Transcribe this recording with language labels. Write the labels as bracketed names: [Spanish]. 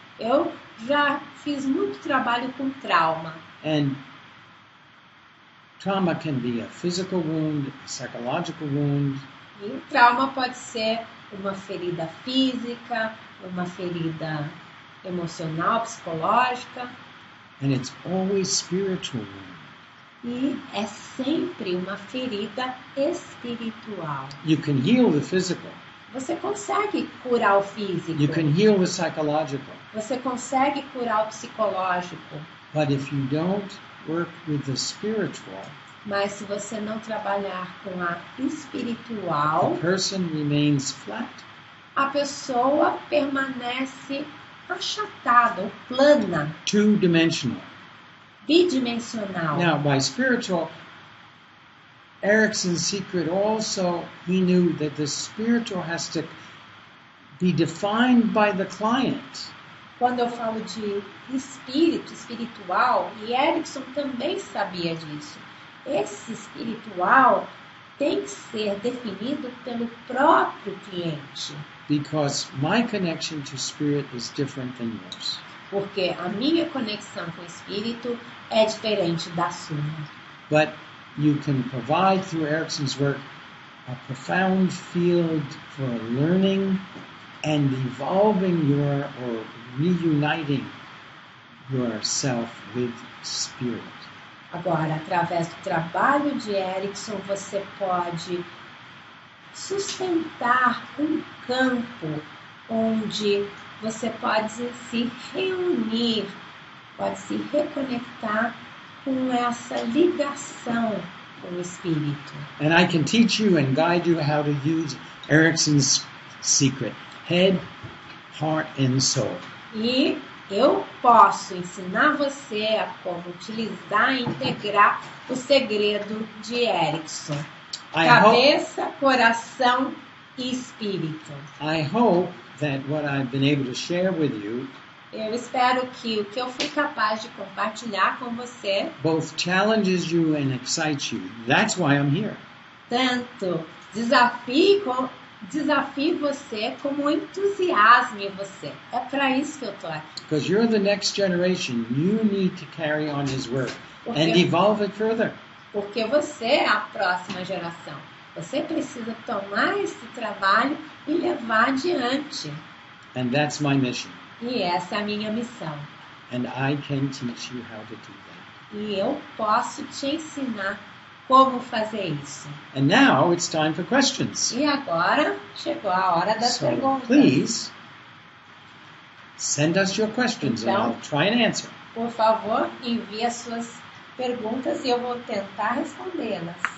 [Portuguese] Eu já fiz muito trabalho com trauma. [English] And trauma can be a physical wound, a psychological wound. [Portuguese] E o trauma pode ser uma ferida física, uma ferida emocional, psicológica. [English] And it's always spiritual wound. [Portuguese] E é sempre uma ferida espiritual. [English] You can heal the physical. [Portuguese] Você consegue curar o físico. [English] You can heal the psychological. [Portuguese] Você consegue curar o psicológico. [English] But if you don't work with the spiritual, [Portuguese] mas se você não trabalhar com a espiritual, [English] the person remains flat. [Portuguese] A pessoa permanece achatada ou plana. [English] Two-dimensional. [Portuguese] Bidimensional. [English] Now, by spiritual, Erickson's secret also, he knew that the spiritual has to be defined by the client. [Portuguese] quando eu falo de espírito, espiritual, e Erickson também sabia disso. Esse espiritual tem que ser definido pelo próprio cliente. [English] Because my connection to spirit is different than yours. [Portuguese] Porque a minha conexão com o espírito é diferente da sua. [English] But you can provide through Erickson's work a profound field for learning and evolving or reuniting yourself with spirit. [Portuguese] Agora, através do trabalho de Erickson, você pode sustentar um campo onde você pode se reunir, pode se reconectar com essa ligação com o espírito. [English] And I can teach you and guide you how to use Erickson's secret, head, heart, and soul. [Portuguese] E eu posso ensinar você a como utilizar e integrar o segredo de Erickson. Cabeça, coração e espírito. [English] I hope that what I've been able to share with you [Portuguese] Eu espero que o que eu fui capaz de compartilhar com você [English] both challenges you and excites you. That's why I'm here. [Portuguese] tanto desafie você como entusiasme você. É para isso que eu estou aqui. [English] Because you're the next generation. You need to carry on his work and evolve it further. [Portuguese] Porque você é a próxima geração. Você precisa tomar esse trabalho e levar adiante. [English] And that's my mission. [Portuguese] E essa é a minha missão. [English] And I can teach you how to do that. [Portuguese] E eu posso te ensinar como fazer isso. [English] And now it's time for questions. [Portuguese] E agora chegou a hora das [English] So [Portuguese] perguntas. [English] please send us your questions and I'll try and answer. [Portuguese] Por favor, envie as suas perguntas e eu vou tentar respondê-las.